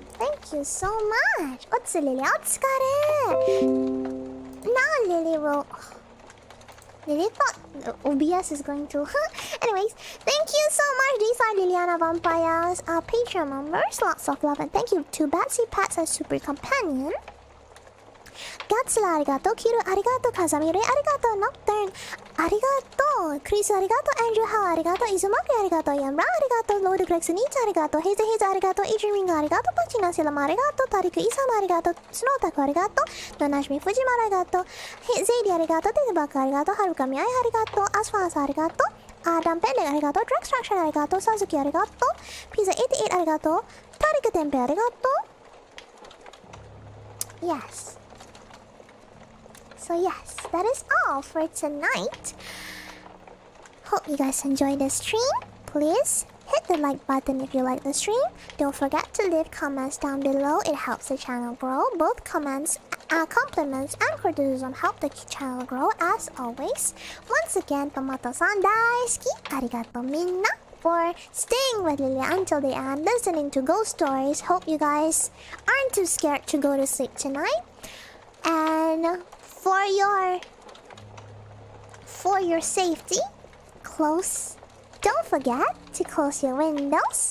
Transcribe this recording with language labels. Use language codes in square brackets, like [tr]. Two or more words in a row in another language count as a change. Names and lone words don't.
[en] Thank you so much. What's the Lili? Now Lili will. Lili thought OBS is going to. Anyways, thank you so much. These are Liliana Vampires, Patreon members. Lots of love and thank you to Batsy, Pats, and Super Companion. Gatzler, arigato. Kiru, arigato. Kazami Ray, arigato. Nocturn, arigato. Crisu, arigato. Andrew, howell, arigato. Izhumacry, arigato. Yamra, arigato. Lord-Grax-Nii-Chan, arigato. hezhaze, arigato. Adrian Ringle, arigato. PakCik NasiLemak, arigato. Tariq Izham, arigato. Otaku, arigato. Nornajmi Fujimaru, arigato. zaydee, arigato. TehTerbakar, arigato. Haruka Miai, arigato. azfarazhar, arigato. Pendek, arigato. Drex Truction, arigato. Suzuki, arigato. Pizza 88, arigato. Tariq Izham, arigato. Yes. So yes, that is all for tonight. Hope you guys enjoyed the stream. Please hit the like button if you like the stream. Don't forget to leave comments down below. It helps the channel grow. Both comments, compliments, and criticism help the channel grow as always. Once again, Tomato-san [ja] daisuki, arigato minna [en] for staying with Lili until the end, listening to ghost stories. Hope you guys aren't too scared to go to sleep tonight. And for your safety, don't forget to close your windows.